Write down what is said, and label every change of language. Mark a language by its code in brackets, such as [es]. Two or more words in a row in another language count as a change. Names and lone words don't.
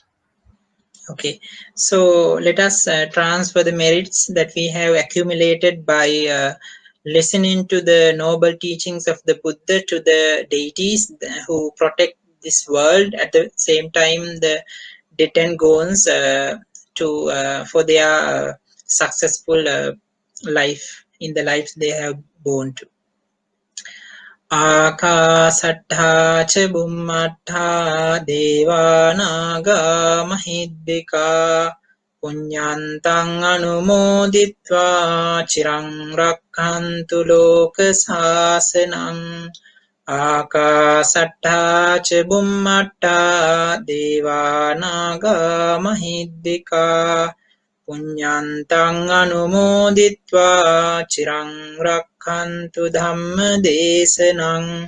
[en] Okay, so let us transfer the merits that we have accumulated by listening to the noble teachings of the Buddha to the deities who protect this world. At the same time, the dead and gones for their successful life in the lives they have born to. [pi] Akasattha ca bummattha devanaga mahiddhika punyantang anumoditva chirang rakkhantu loka sasanam ආකාසට්ඨා ච බුම්මට්ඨා දේවා නාග මහිද්దికා පුඤ්ඤන්තං අනුමෝදිත්වා චිරං රක්ඛන්තු ධම්ම දේශනං